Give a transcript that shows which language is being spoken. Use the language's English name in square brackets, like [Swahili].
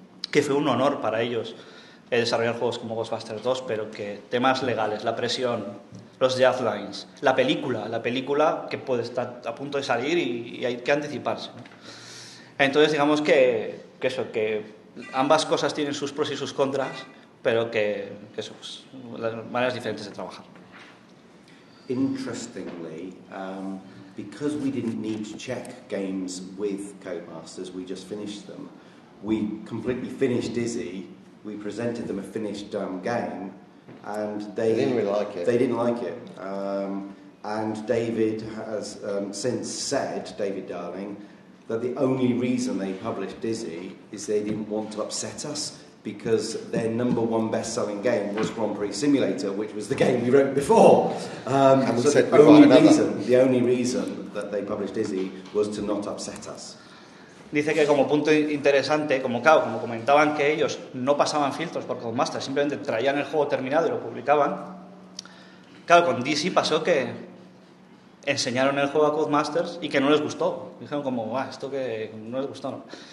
[Spanish] Que fue un honor para ellos desarrollar juegos como Ghostbusters 2, pero que temas legales, la presión, los deadlines, la película que puede estar a punto de salir y hay que anticiparse, ¿no? Entonces, digamos que eso, que ambas cosas tienen sus pros y sus contras, pero que eso, pues, maneras diferentes de trabajar. [English] Interestingly, because we didn't need to check games with Codemasters, we just finished them. We completely finished Dizzy. We presented them a finished game, and they didn't really like it. They didn't like it. And David has since said, David Darling, that the only reason they published Dizzy is they didn't want to upset us, because their number one best-selling game was Grand Prix Simulator, which was the game we wrote before. And we said we'll buy another. The only reason that they published Dizzy was to not upset us. [Spanish] Dice que como punto interesante, como comentaban que ellos no pasaban filtros por Codemasters, simplemente traían el juego terminado y lo publicaban. Claro, con DC pasó que enseñaron el juego a Codemasters y que no les gustó. Dijeron como, esto que no les gustó, ¿no?